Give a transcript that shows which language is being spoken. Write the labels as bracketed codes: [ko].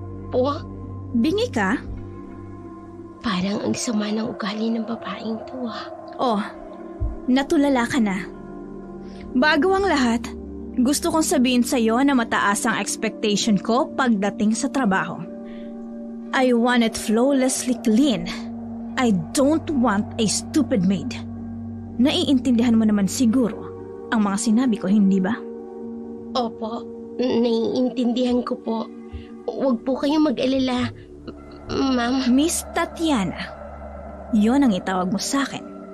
[tl] Po? Bingi ka? Parang ang sama ng ugali ng babaeng to. Oh, natulala ka na. Bago ang lahat, gusto kong sabihin sa'yo na mataas ang expectation ko pagdating sa trabaho. [en] I want it flawlessly clean. I don't want a stupid maid. [tl] Naiintindihan mo naman siguro ang mga sinabi ko, hindi ba? Opo, naiintindihan ko po. Huwag po kayong mag-alala, Ma'am. Miss Tatiana, yon ang itawag mo sa akin.